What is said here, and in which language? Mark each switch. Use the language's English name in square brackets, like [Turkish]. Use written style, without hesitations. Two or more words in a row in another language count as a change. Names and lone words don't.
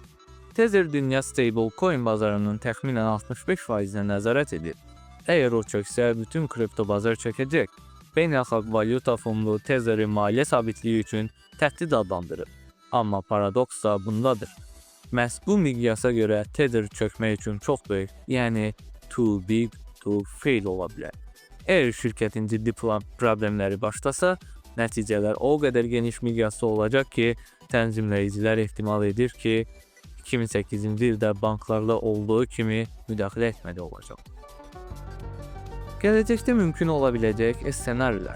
[Azerbaijani] Tether dünya stablecoin bazarının təxminən 65%-nə nəzarət edir. Əgər o çöksə, bütün kripto bazar çökəcək. Beynəlxalq valyuta fondu Tether'i maliyyə sabitliyi üçün təhdid adlandırır. Amma paradoks da bundadır. Məhz bu miqyasa görə Tether çökmək üçün çox böyük, yəni [English] too big to fail [Azerbaijani] ola bilər. Əgər şirkətin ciddi problemləri başlasa, nəticələr o qədər geniş miqyasda olacaq ki, tənzimləyicilər ehtimal edir ki, 2008-ci ildə banklarla olduğu kimi müdaxilə etməli olacaq. Gələcəkdə mümkün ola biləcək ssenarilər.